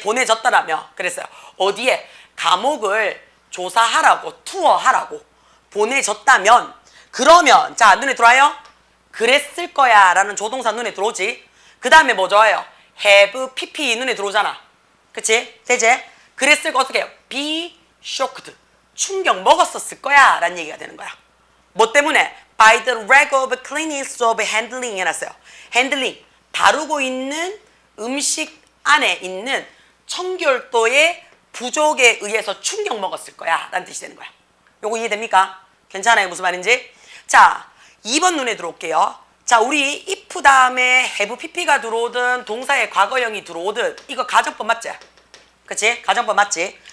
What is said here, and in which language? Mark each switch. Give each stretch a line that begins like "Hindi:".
Korean: 보내졌다라며 그랬어요. 어디에? 감옥을 조사하라고 투어하라고 보내졌다면 그러면 자 눈에 들어와요? 그랬을 거야 라는 조동사 눈에 들어오지. 그 다음에 뭐 좋아요? have pp 눈에 들어오잖아. 그치? 되지? 그랬을 거 어떻게 해요?
English: be shocked
Korean: 충격 먹었었을 거야 라는 얘기가 되는 거야. 뭐 때문에?
English: by the lack of cleanliness of handling
Korean: 해놨어요. handling 다루고 있는 음식 안에 있는 청결도의 부족에 의해서 충격 먹었을 거야 라는 뜻이 되는 거야. 요거 이해됩니까? 괜찮아요? 무슨 말인지? 자, 2번 눈에 들어올게요. 자, 우리 if 다음에 have pp가 들어오든 동사의 과거형이 들어오든 이거 가정법 맞지? 그치? 가정법 맞지?